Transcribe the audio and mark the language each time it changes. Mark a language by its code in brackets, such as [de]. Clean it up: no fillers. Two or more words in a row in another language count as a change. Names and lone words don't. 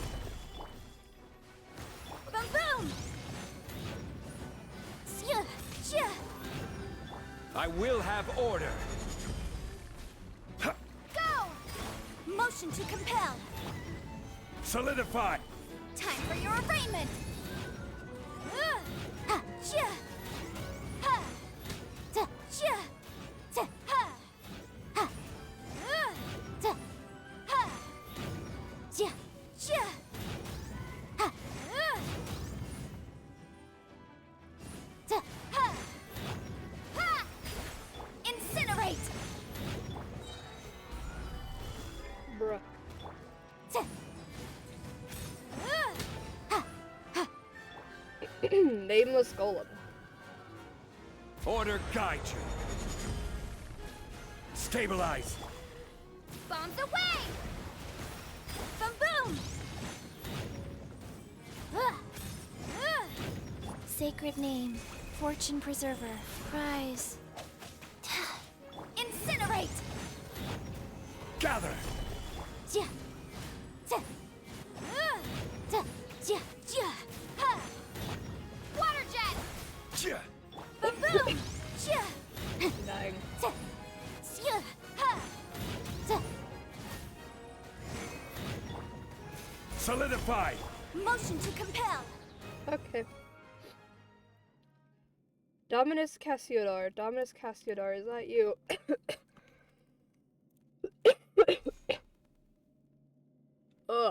[en] Boom boom! Sia, sia. I will have order. Go! Motion to compel. Solidify! Time for your arraignment. Ha, sia. Ha. Ta, sia. Ta, ha. Ha. Ta, ha. Sia, sia. Ha. Ta, ha. Ha. Incinerate. Bruh. Ta. Ha. Ha. Nameless golem. Order guide you. Stabilize. Bombs away! Boom boom! Sacred name, fortune preserver, prize. Incinerate! Gather! Ja. Ta. Ta. Ja. Ja. Ha. Water jet! Yeah. Boom boom! Ja. Dying. Ta. Ja. Ha. Ta. Solidify! Motion to compel. Okay. Dominus Cassiodar. Dominus Cassiodar, is that you? Ugh.